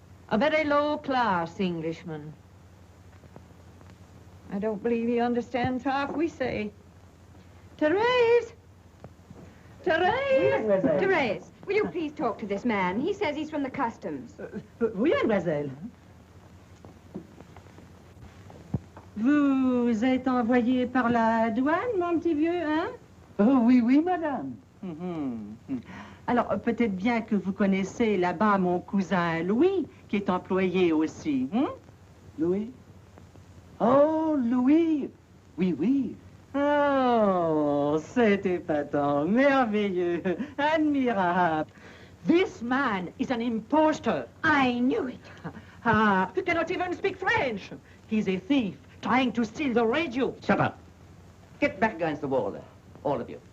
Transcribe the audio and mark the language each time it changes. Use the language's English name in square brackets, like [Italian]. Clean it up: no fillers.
[English] A very low-class Englishman. I don't believe he understands half we say. Therese! Therese! Oui, Therese, will you please talk to this man? He says he's from the customs. [French] Oui, mademoiselle. Vous êtes envoyé par la douane, mon petit vieux, hein? Oh, oui, madame. Alors, peut-être bien que vous connaissez là-bas mon cousin Louis, qui est employé aussi, hein? Louis? Oh, Louis. Oui. Oh, c'est épatant, merveilleux, admirable. [English] This man is an impostor. I knew it. He cannot even speak French. He's a thief trying to steal the radio. Shut up. Get back against the wall there, all of you.